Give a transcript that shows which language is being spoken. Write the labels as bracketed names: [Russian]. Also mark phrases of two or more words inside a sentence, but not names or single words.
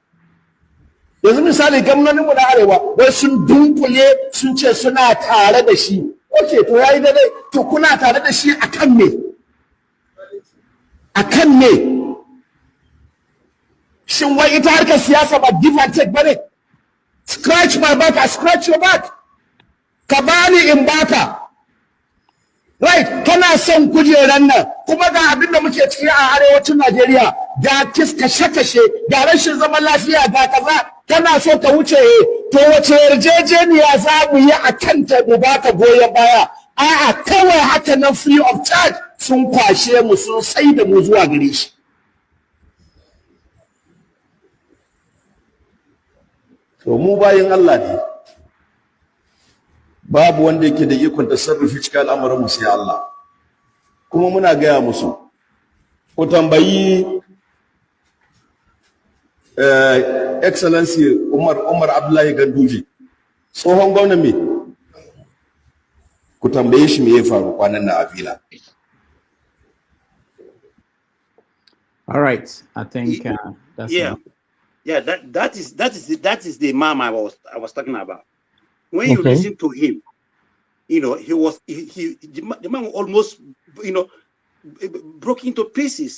[Hausa] Yanzu misali gwamnoninmu na arewa wai sun dunkule sun ce suna tare da shi. Ok, to ya yi daidai, to kuna tare da shi a kan me? A kan me? Shin wai ita harkar siyasa ba [English] give and take [Hausa] ba ne? [English] Scratch my back, I scratch your back. [Hausa] Ka bani in baka. Right, kana son kujeran nan, kuma ga abin da muke ciki a arewacin Najeriya, ga kashe-kashe, ga rashin zaman lafiya, ga kaza, kana so ka wuce, to wace yarjejeniya za mu yi a kanta mu baka goyon baya? A'a, kawai haka nan [English] free of charge [Hausa] sun kwashe mu sun sai da mu zuwa gare shi. To mu bayin Allah ne. Babu wanda yake da ikon tasarrufi cikin al'amuran mu sai Allah. Kuma muna gaya musu, ku tambayi Excellency Umar Abdullahi Ganduje, tsohon gwamnan me? Ku tambaye shi me ya faru kwanan na Avila. [English] All right, I think that's enough. Yeah, that is the man I was talking about. When you listen to him, you know, the man almost, you know, broke into pieces.